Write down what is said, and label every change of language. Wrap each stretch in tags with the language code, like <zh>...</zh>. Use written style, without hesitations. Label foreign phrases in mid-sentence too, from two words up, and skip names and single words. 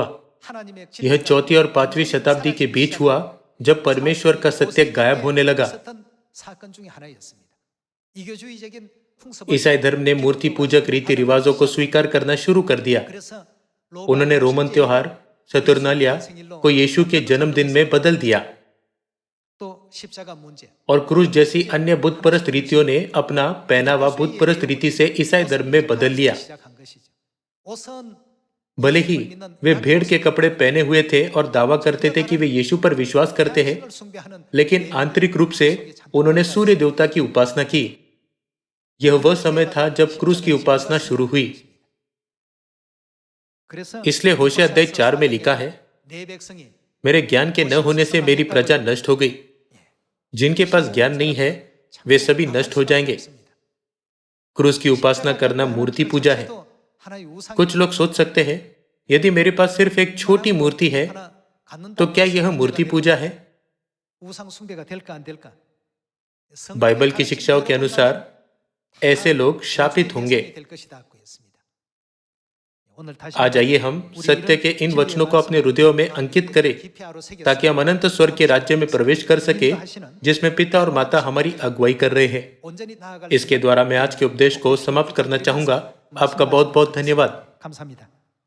<hi>यह चौथी और 5वीं शताब्दी के बीच हुआ, जब परमेश्वर का सत्य गायब होने लगा। ईसाई धर्म ने मूर्ति पूजक रीति रिवाजों को स्वीकार करना शुरू कर दिया। उन्होंने रोमन त्योहार सतुरनालिया को यीशु के जन्मदिन में बदल दिया।</hi> <ko>또 십자가 문제.</ko> <hi>और क्रूस जैसी अन्य बुत परस्त रीतियों ने अपना पहनावा बुत परस्त रीति से ईसाई धर्म में बदल लिया।</hi> <ko>시작한 것이죠. 옷은</ko> <hi>भले ही वे भेड़ के कपड़े पहने हुए थे और दावा करते थे कि वे यीशु पर विश्वास करते हैं,</hi> <ko>양심을 숭배하는</ko> <hi>लेकिन आंतरिक रूप से उन्होंने सूर्य देवता की उपासना की। यह वह समय था जब क्रूस की उपासना शुरू हुई।</hi> <ko>그래서</ko> <hi>इसलिए होशे अध्याय 4 में लिखा है,</hi> <ko>내 백성이</ko> <hi>मेरे ज्ञान के न होने से मेरी प्रजा नष्ट हो गई। जिनके पास ज्ञान नहीं है वे सभी नष्ट हो जाएंगे। क्रूस की उपासना करना मूर्ति पूजा है। कुछ लोग सोच सकते हैं, यदि मेरे पास सिर्फ एक छोटी मूर्ति है तो क्या यह मूर्ति पूजा है?</hi> <ko>우상 숭배가 될까 안 될까?</ko> <hi>बाइबल की शिक्षाओं के अनुसार ऐसे लोग शापित होंगे।</hi> <ko>될 것이다 고 했습니다. 오늘 다시</ko> <hi>आज आइए हम सत्य के इन वचनों को अपने हृदयों में अंकित करें</hi> <ko>기피하로 새겨서</ko> <hi>ताकि हम अनंत स्वर्ग के राज्य में प्रवेश कर सके जिसमें पिता और माता हमारी अगुवाई कर रहे हैं।</hi> <ko>온전히 나아갈</ko> <hi>इसके द्वारा मैं आज के उपदेश को समाप्त करना चाहूंगा। आपका बहुत बहुत धन्यवाद।</hi> <ko>감사합니다.</ko>